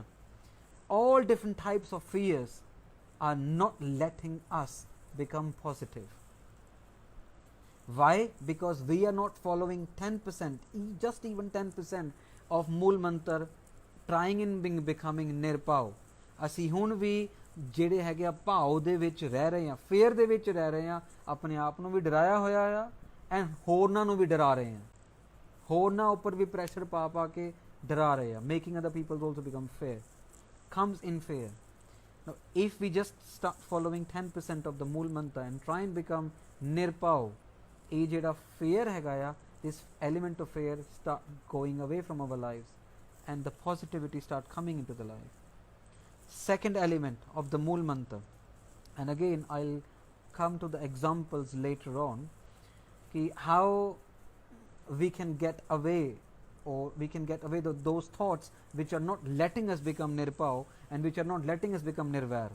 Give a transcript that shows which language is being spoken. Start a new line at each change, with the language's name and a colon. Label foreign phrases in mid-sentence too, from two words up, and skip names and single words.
English: All different types of fears are not letting us become positive. Why? Because we are not following 10%, just even 10% of Mool Mantra, trying in becoming Nirpao.
Punjabi: ਅਸੀਂ ਹੁਣ ਵੀ ਜਿਹੜੇ ਹੈਗੇ ਆ ਭਾਵ ਦੇ ਵਿੱਚ ਰਹਿ ਰਹੇ ਆ, ਫੇਅਰ ਦੇ ਵਿੱਚ ਰਹਿ ਰਹੇ ਆ, ਆਪਣੇ ਆਪ ਨੂੰ ਵੀ ਡਰਾਇਆ ਹੋਇਆ ਆ ਐਂਡ ਹੋਰਨਾਂ ਨੂੰ ਵੀ ਡਰਾ ਰਹੇ ਆ, ਹੋਰਨਾਂ ਉੱਪਰ ਵੀ ਪ੍ਰੈਸ਼ਰ ਪਾ ਪਾ ਕੇ ਡਰਾ ਰਹੇ ਆ,
English: making other people also become fear, comes in fear. Now if we just start following 10% of the Mool Mantra and try and become Nirpao,
Punjabi: ਇਹ ਜਿਹੜਾ fear ਹੈਗਾ ਆ,
English: this element of fear start going away from our lives and the positivity start coming into the life. Second element of the Mool Mantra, and again I'll come to the examples later on, how we can get away, or we can get away those thoughts which are not letting us become Nirpao and which are not letting us become Nirvair.